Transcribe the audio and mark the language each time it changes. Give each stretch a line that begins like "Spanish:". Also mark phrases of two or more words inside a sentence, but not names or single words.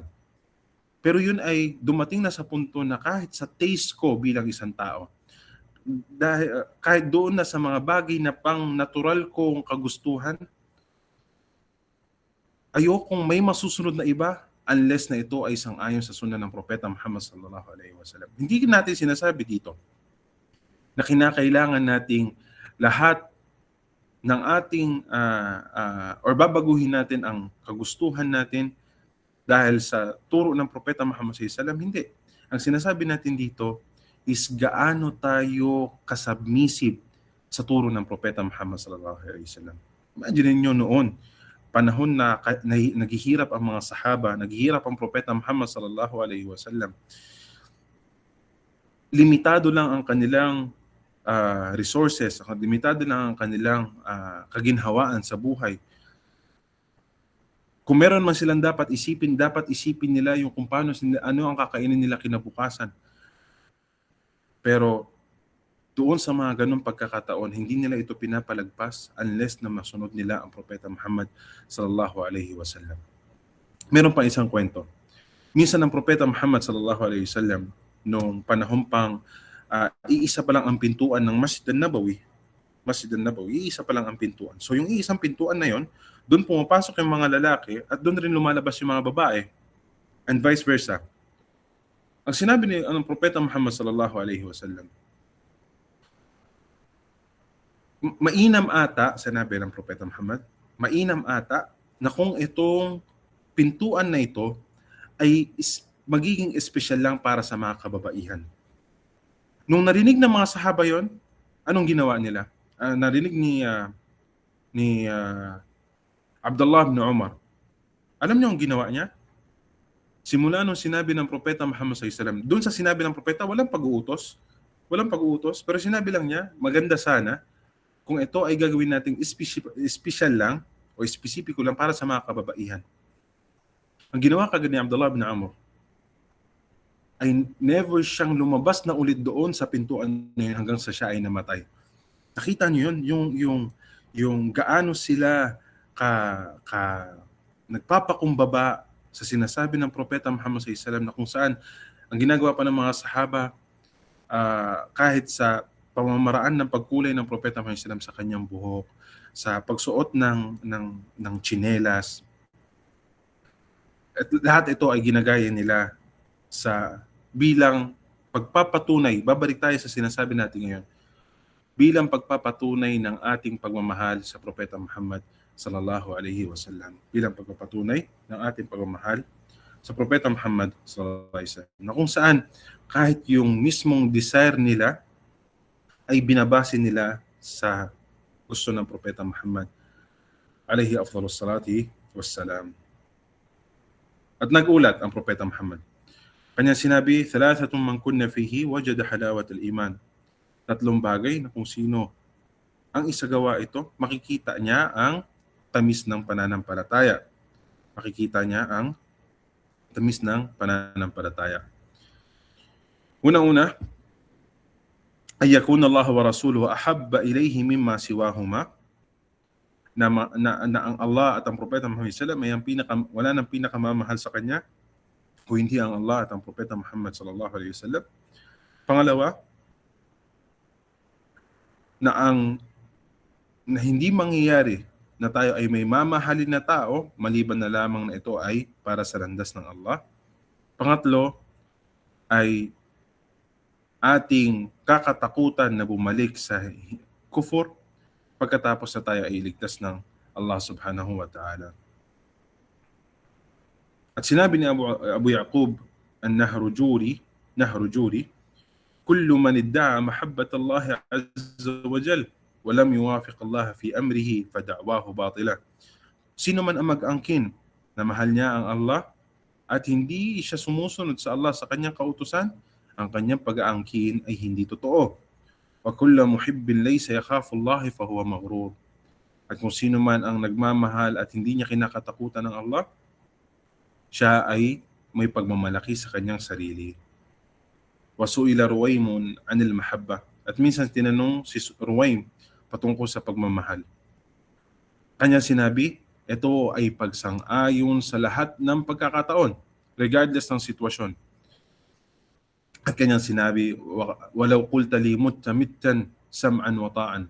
Filipino: Pero yun ay dumating na sa punto na kahit sa taste ko bilang isang tao, dahil kahit doon na sa mga bagay na pang natural kong kagustuhan, ayokong may masusunod na iba unless na ito ay sang-ayon sa sunna ng Propeta Muhammad
Arabic: صلى الله عليه وسلم.
Filipino: Hindi natin sinasabi dito na kinakailangan nating lahat ng ating or babaguhin natin ang kagustuhan natin dahil sa turo ng Propeta Muhammad
Arabic: صلى الله عليه وسلم.
Filipino: Hindi. Ang sinasabi natin dito is gaano tayo kasubmissive sa turo ng Propeta Muhammad
Arabic: صلى الله عليه وسلم.
Filipino: Imagine niyo noon, panahon na naghihirap ang mga sahaba, naghihirap ang Propeta Muhammad
Arabic: صلى الله عليه وسلم.
Filipino: Limitado lang ang kanilang resources, limitado lang ang kanilang kaginhawaan sa buhay. Kung meron man silang dapat isipin nila yung kung paano ano ang kakainin nila kinabukasan. Pero doon sa mga ganung pagkakataon, hindi nila ito pinapalagpas unless na masunod nila ang Propeta Muhammad
Arabic: صلى الله عليه وسلم.
Filipino: Meron pa isang kwento. Minsan ang Propeta Muhammad
Arabic: صلى الله عليه وسلم
Filipino: noong panahon pang iisa pa lang ang pintuan ng Masjid an-Nabawi, iisa pa lang ang pintuan. So yung iisang pintuan na yon, doon pumapasok yung mga lalaki at doon rin lumalabas yung mga babae,
English: and vice versa.
Filipino: Ang sinabi ng Propeta Muhammad
Arabic: صلى الله عليه وسلم,
Filipino: mainam ata, sinabi ng Propeta Muhammad, mainam ata na kung itong pintuan na ito ay magiging espesyal lang para sa mga kababaihan. Nung narinig ng mga sahaba yon, anong ginawa nila? Narinig ni Abdullah ibn Umar. Alam niyo ang ginawa niya? Simula nung sinabi ng Propeta Muhammad
Arabic: صلى الله عليه وسلم,
Filipino: doon sa sinabi ng Propeta, walang pag-uutos, pero sinabi lang niya, maganda sana kung ito ay gagawin nating special lang o espesipiko lang para sa mga kababaihan. Ang ginawa kagad ni Abdullah ibn Umar ay never siyang lumabas na ulit doon sa pintuan na yun hanggang sa siya ay namatay. Nakita niyo yun, yung gaano sila ka ka nagpapakumbaba sa sinasabi ng Propeta Muhammad
Arabic: صلى الله عليه وسلم,
Filipino: na kung saan ang ginagawa pa ng mga sahaba, kahit sa pamamaraan ng pagkulay ng Propeta Muhammad
Arabic: صلى الله عليه وسلم
Filipino: sa kanyang buhok, sa pagsuot ng tsinelas, at lahat ito ay ginagaya nila sa bilang pagpapatunay. Babalik tayo sa sinasabi natin ngayon, bilang pagpapatunay ng ating pagmamahal sa Propeta Muhammad
Arabic: صلى الله عليه وسلم,
Filipino: bilang pagpapatunay ng ating pagmamahal sa Propeta Muhammad
Arabic: صلى الله عليه وسلم,
Filipino: na kung saan kahit yung mismong desire nila ay binabase nila sa gusto ng Propeta Muhammad
Arabic: عليه أفضل الصلاة والسلام.
Filipino: At nagulat ang Propeta Muhammad. Kanya sinabi,
Arabic: ثلاث من كن فيه وجد حلاوة الإيمان.
Filipino: Tatlong bagay na kung sino ang isagawa ito, makikita niya ang tamis ng pananampalataya. Makikita niya ang tamis ng pananampalataya. Unang-una, ay
Arabic: يكون الله ورسوله أحب إليه مما سواهما,
Filipino: na ang Allah at ang Propeta Muhammad
Arabic: صلى الله عليه وسلم
Filipino: ay wala nang pinakamamahal sa kanya o hindi ang Allah at ang Propeta Muhammad
Arabic: صلى الله عليه وسلم.
Filipino: Pangalawa, na hindi mangyayari na tayo ay may mamahalin na tao maliban na lamang na ito ay para sa landas ng Allah. Pangatlo ay ating kakatakutan na bumalik sa kufur pagkatapos na tayo ay iligtas ng Allah
Arabic: سبحانه وتعالى.
Filipino: At sinabi ni Abu Yaqub an-Nahrujuri,
Arabic: كل من ادعى محبة الله عز وجل ولم يوافق الله في أمره فدعواه باطلة.
Filipino: Sino man ang mag-angkin na mahal niya ang Allah at hindi siya sumusunod sa Allah sa kanyang kautusan, ang kanyang pag-aangkin ay hindi totoo.
Arabic: وكل محب ليس يخاف الله فهو مغرور.
Filipino: At kung sino man ang nagmamahal at hindi niya kinakatakutan ng Allah, siya ay may pagmamalaki sa kanyang sarili.
Arabic: وسئل رويم عن المحبة.
Filipino: At minsan tinanong si Ruwaym patungkol sa pagmamahal. Kanya sinabi, ito ay pagsang-ayon sa lahat ng pagkakataon, regardless ng sitwasyon. At kanyang sinabi,
Arabic: ولو قلت لي مت مت سمعا وطاعة.